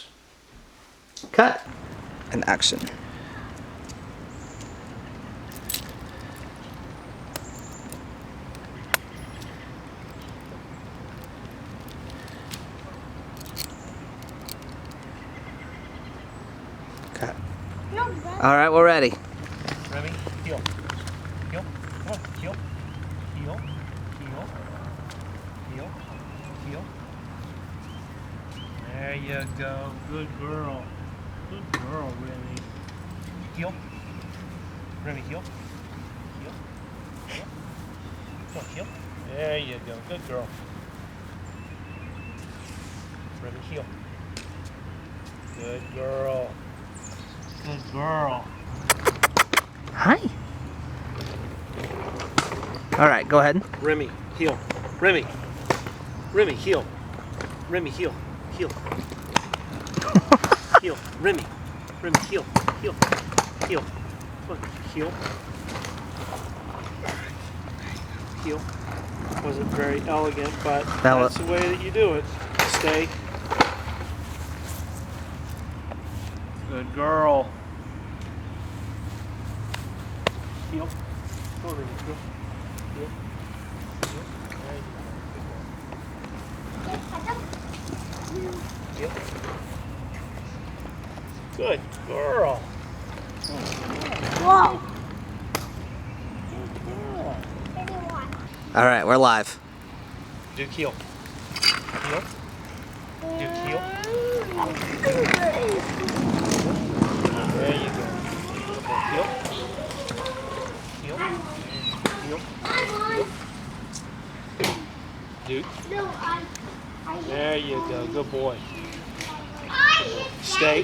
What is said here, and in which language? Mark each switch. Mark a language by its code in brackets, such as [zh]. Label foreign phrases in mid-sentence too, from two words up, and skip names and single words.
[en] Cut. And action. Cut. All right, we're ready. Remy, heel. Heel. Come on, heel. Heel. Heel. Heel. Heel. There you go. Good girl. Good girl, Remy. Heel. Remy, heel. Heel. Heel. Come on, heel. There you go. Good girl. Remy, heel. Good girl. Good girl. Hi. All right, go ahead. Remy, heel. Remy. Remy, heel. Remy, heel. Heel. Heel. Remy. Remy, heel. Heel. Heel. Come on. Heel. Heel. Wasn't very elegant, but that's the way that you do it. Stay. Good girl. Heel. Come on, Remy. Heel. Heel. Heel. There you go. Heel. Good girl. Whoa. Good girl. All right, we're live. Do heel. Heel. Do heel. There you go. Heel. Heel. Heel. Heel. Do. There you go. Good boy. Stay.